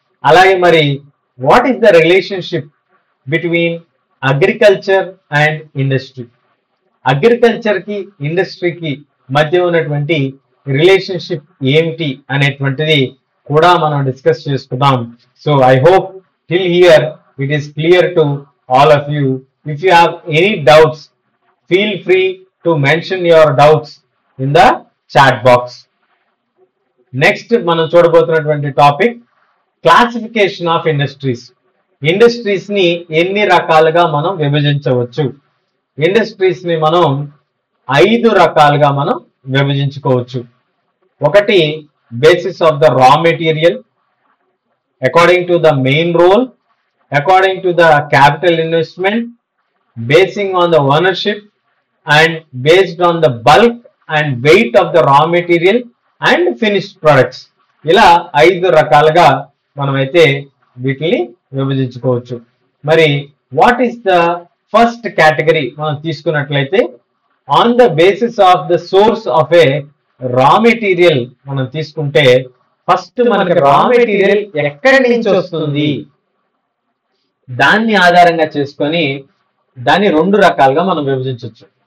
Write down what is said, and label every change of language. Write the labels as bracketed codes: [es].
[en] అలాగే మరి what is the relationship between agriculture and industry? [te] Agriculture కి ఇండస్ట్రీకి మధ్య ఉన్నటువంటి రిలేషన్షిప్ ఏమిటి అనేటువంటిది కూడా మనం డిస్కస్ చేసుకుందాం. [en] So I hope till here it is clear to all of you. If you have any doubts, feel free to mention your doubts in the chat box. Next [te] మనం చూడబోతున్నటువంటి [en] Topic classification of industries. [te] Industries ని ఎన్ని రకాలుగా మనం విభజించవచ్చు? Industries ని మనం 5 రకాలుగా మనం విభజించుకోవచ్చు. [en] ఒకటి basis of the raw material, according to the main role, according to the capital investment, basing on the ownership, and based on the bulk and weight of the raw material and finished products. [te] ఇలా 5 రకాలుగా మనమైతే వీటిని విభజించుకోవచ్చు. మరి [en] what is the first category [te] మనం తీసుకున్నట్లయితే [en] on the basis of the source of a raw material [te] మనం తీసుకుంటే first మనకి రా మెటీరియల్ ఎక్కడి నుంచి వస్తుంది దాన్ని ఆధారంగా చేసుకొని దాన్ని 2 రకాలుగా మనం విభజించవచ్చు.